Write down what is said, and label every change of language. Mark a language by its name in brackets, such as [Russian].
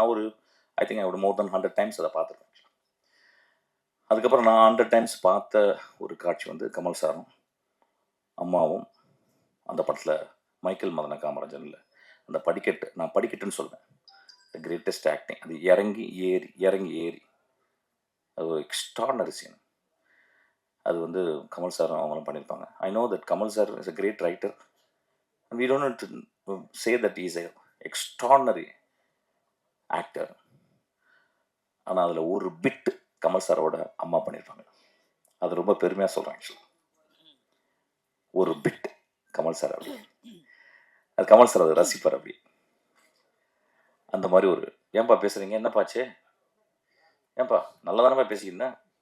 [Tamil] நான் ஒரு [English] I think I more than 100 times [Tamil] அதை பார்த்துருக்கேன். அதுக்கப்புறம் நான் 100 times பார்த்த ஒரு காட்சி வந்து கமல் சாரும் அம்மாவும் அந்த படத்தில் மைக்கேல் மதன காமராஜனில் அந்த படிக்கட்டு, நான் படிக்கட்டுன்னு சொல்லுவேன், [English] The greatest acting. [Tamil] அது இறங்கி ஏறி அது ஒரு எக்ஸ்ட்ராடனரி சீன். அது வந்து கமல் சாரும் அவங்களும் பண்ணியிருப்பாங்க. [English] I know that Kamal sir is a great writer and we don't need to say that he is a extraordinary actor. [Tamil] ஆனால் அதில் ஒரு பிட் கமல் சாரோட அம்மா பண்ணியிருப்பாங்க. அது ரொம்ப பெருமையாக சொல்கிறேன். ஆக்சுவலாக ஒரு பிட் கமல் சார் அப்படி, அது கமல் சார் அதை ரசிப்பார் அப்படி. அந்த மாதிரி ஒரு ஏன்பா பேசுகிறீங்க, என்னப்பாச்சு, ஏன்பா நல்லா தானேப்பா பேசியிருந்தேன்.